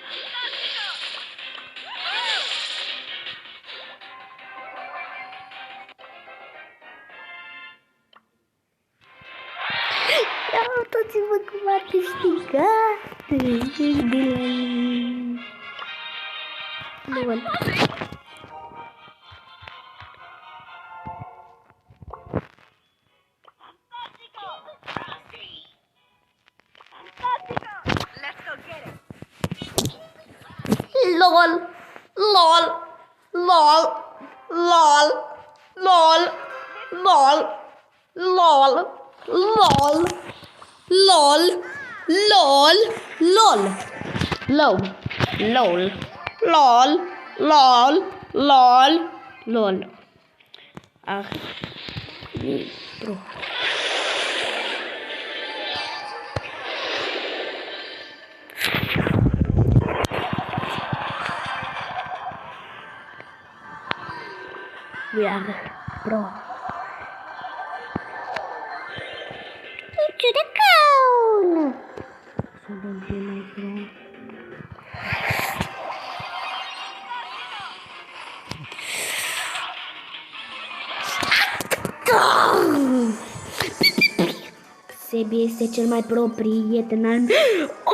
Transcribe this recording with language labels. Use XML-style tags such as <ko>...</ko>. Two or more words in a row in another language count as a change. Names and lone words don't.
<ro>Ia uitați-vă cum a câștigat. Bun. LOL, LOL, LOL, LOL, LOL, LOL, LOL, LOL, LOL, LOL, LOL, LOL, LOL, LOL, LOL, LOL, LOL.</ro> <en>Arbitro. We are pro. Into the cone.</en> <ro>Suntem cei mai pro. Sebi este cel mai pro prieten al meu.</ro>